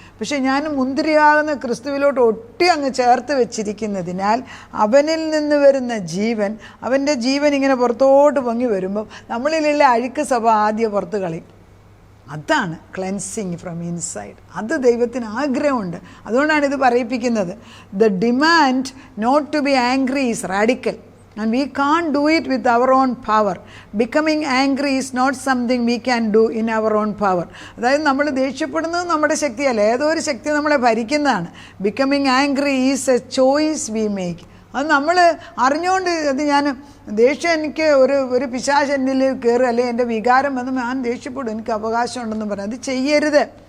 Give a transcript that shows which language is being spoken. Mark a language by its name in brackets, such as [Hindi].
[Malayalam] പക്ഷേ ഞാൻ മുന്തിരിയാകുന്ന ക്രിസ്തുവിലോട്ട് ഒട്ടി അങ്ങ് ചേർത്ത് വെച്ചിരിക്കുന്നതിനാൽ അവനിൽ നിന്ന് വരുന്ന ജീവൻ, അവൻ്റെ ജീവൻ ഇങ്ങനെ പുറത്തോട്ട് പൊങ്ങി വരുമ്പം നമ്മളിലുള്ള അഴുക്ക് സ്വഭാവം ആദ്യം പുറത്ത് കളയും. അതാണ് [English] Cleansing from inside. [Malayalam] അത് ദൈവത്തിന് ആഗ്രഹമുണ്ട്. അതുകൊണ്ടാണ് ഇത് പറയിപ്പിക്കുന്നത്. [English] The demand not to be angry is radical. And we can't do it with our own power. Becoming angry is not something we can do in our own power. [Malayalam] അതായത് നമ്മൾ ദേഷ്യപ്പെടുന്നത് നമ്മുടെ ശക്തിയല്ല, ഏതോ ഒരു ശക്തി നമ്മളെ ഭരിക്കുന്നതാണ്. [English] Becoming angry is a choice we make. [Malayalam] അത് നമ്മൾ അറിഞ്ഞുകൊണ്ട് അത് ഞാൻ ദേഷ്യം എനിക്ക് ഒരു പിശാച് എന്നിൽ കയറി അല്ലെങ്കിൽ എൻ്റെ വികാരം വന്ന് ഞാൻ ദേഷ്യപ്പെടും, എനിക്ക് അവകാശം ഉണ്ടെന്ന് പറയും. അത് ചെയ്യരുത്.